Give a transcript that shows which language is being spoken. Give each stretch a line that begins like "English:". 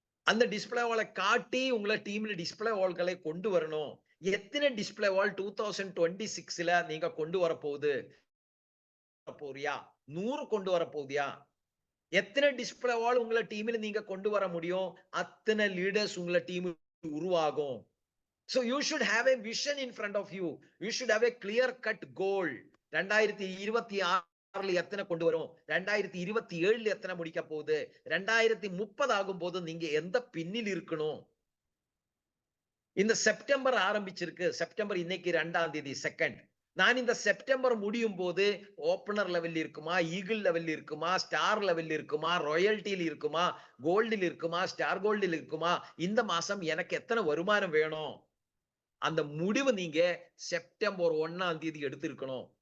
Tamil: அந்த டிஸ்ப்ளே வாலை காட்டி உங்களை டீம்ல டிஸ்ப்ளே வால்களை கொண்டு வரணும். எத்தனை டிஸ்ப்ளே வால் 2026ல நீங்க கொண்டு வர போகுது? போறியா? 100 கொண்டு வர போதியா? எத்தனை டிஸ்ப்ளே வால் உங்களை டீம்ல நீங்க கொண்டு வர முடியும்? அத்தனை லீடர்ஸ் உங்களை டீம் உருவாகும்.
English: So you should have a vision in front of you. You should have a clear cut goal.
Tamil: 2026 எத்தனை கொண்டு வரும், 2027 எத்தனை முடிக்க போகுது, 2030 ஆகும் போது நீங்க எந்த பின்னில் இருக்கணும். இந்த செப்டம்பர் ஆரம்பிச்சிருக்கு. செப்டம்பர் இன்னைக்கு 2ஆம் தேதி செகண்ட். நான் இந்த செப்டம்பர் முடியும் போது ஓப்பனர் லெவல் இருக்குமா, ஈகிள் லெவல் இருக்குமா, ஸ்டார் லெவல் இருக்குமா, ராயல்டியில் இருக்குமா, கோல்டில் இருக்குமா, ஸ்டார் கோல்டில் இருக்குமா, இந்த மாசம் எனக்கு எத்தனை வருமானம் வேணும், அந்த முடிவு நீங்க செப்டம்பர் 1ஆம் தேதி எடுத்திருக்கணும்.